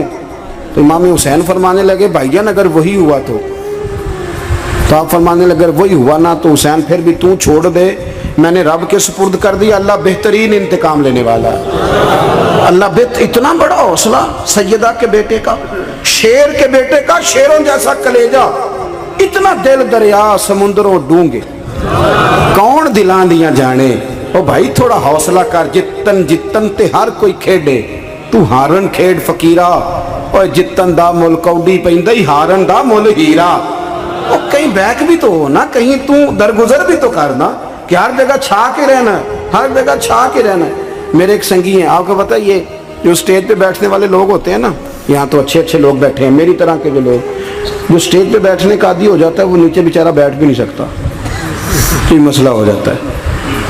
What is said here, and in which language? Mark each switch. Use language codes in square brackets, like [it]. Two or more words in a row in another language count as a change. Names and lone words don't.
[ur] تو امام حسین فرمانے لگے بھائی جان اگر وہی ہوا تو آپ فرمانے لگے اگر وہی ہوا نا تو حسین پھر بھی تو چھوڑ دے، میں نے رب کے سپرد کر دیا، اللہ بہترین انتقام لینے والا ہے۔ اللہ اتنا بڑا حوصلہ سیدہ کے بیٹے کا، شیر کے بیٹے کا، شیروں جیسا کلیجہ، اتنا [pa] دل دریا سمندروں ڈونگے، کون دلان دیاں جانے۔ [ur] او بھائی تھوڑا حوصلہ کر، [pa] جتن تے ہر کوئی کھیڈے، تو ہارن کھیڈ فقیرہ، اور جتن دا مل کوڈی پیندی، ہارن دا مل ہیرا۔ [ur] اور کہیں بیک بھی تو ہو نا، کہیں تو درگزر بھی تو کرنا، کہ ہر جگہ چھا کے رہنا ہے، ہر جگہ چھا کے رہنا ہے۔ میرے ایک سنگی ہیں، آپ کو پتہ ہے یہ جو سٹیج پہ بیٹھنے والے لوگ ہوتے ہیں نا، یہاں تو اچھے لوگ بیٹھے ہیں، میری طرح کے جو لوگ، جو سٹیج پہ بیٹھنے کا عادی ہو جاتا ہے وہ نیچے بیچارہ بیٹھ بھی نہیں سکتا، یہ مسئلہ ہو جاتا ہے۔